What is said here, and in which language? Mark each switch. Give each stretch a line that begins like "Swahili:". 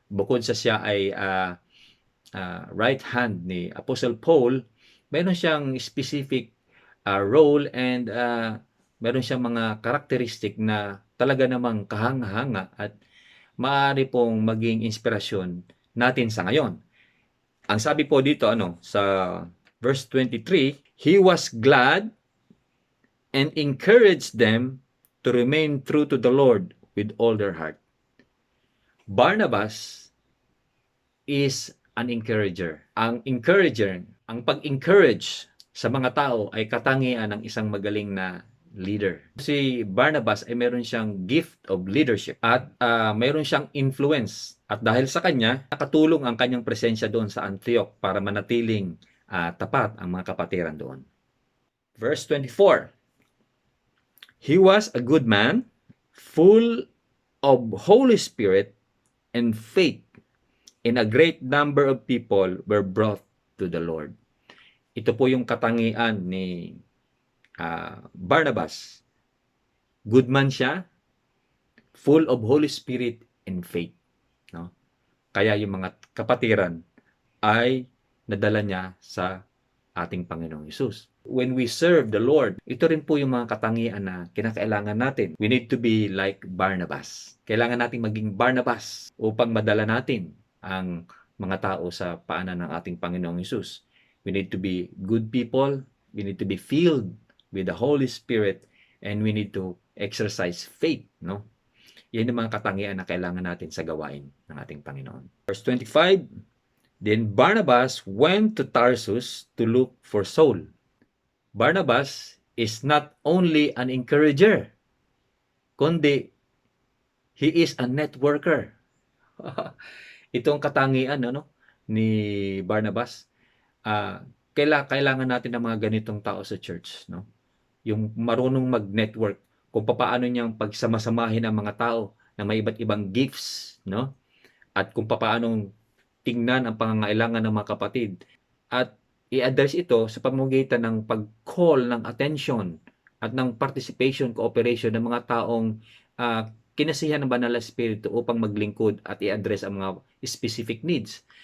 Filipino: Bukod sa siya ay right hand ni Apostle Paul, meron siyang specific role and meron siyang mga karakteristik na talaga namang kahanga-hanga at maaari pong maging inspirasyon natin sa ngayon. Ang sabi po dito sa verse 23,
English: he was glad and encouraged them to remain true to the Lord with all their heart. Barnabas is an encourager.
Filipino: Ang encourager, ang pag-encourage sa mga tao ay katangian ng isang magaling na leader. Si Barnabas ay meron siyang gift of leadership at meron siyang influence. At dahil sa kanya, nakatulong ang kanyang presensya doon sa Antioch para manatiling tapat ang mga kapatiran doon.
English: Verse 24, he was a good man, full of Holy Spirit and faith, and a great number of people were brought to the Lord.
Filipino: Ito po yung katangian ni Barnabas.
English: Good man siya, full of Holy Spirit and faith. No?
Filipino: Kaya yung mga kapatiran ay nadala niya sa ating Panginoong Hesus.
English: When we serve the Lord,
Filipino: ito rin po yung mga katangian na kinakailangan natin.
English: We need to be like Barnabas.
Filipino: Kailangan natin maging Barnabas upang madala natin ang mga tao sa paanan ng ating Panginoong Hesus.
English: We need to be good people. We need to be filled with the Holy Spirit, and we need to exercise faith, no?
Filipino: Yan ang mga katangian na kailangan natin sa gawain ng ating Panginoon.
English: Verse 25, then Barnabas went to Tarsus to look for Saul. Barnabas is not only an encourager, kundi he is a networker.
Filipino: Itong katangian ni Barnabas, kailangan natin ng mga ganitong tao sa church, no? Yung marunong mag-network, kung paano niyang pagsamasamahin ang mga tao na may iba't ibang gifts, no? At kung paano tingnan ang pangangailangan ng mga kapatid at i-address ito sa pamamagitan ng pag-call ng attention at ng participation, cooperation ng mga taong kinasihan ng Banal na Espiritu upang maglingkod at i-address ang mga specific needs.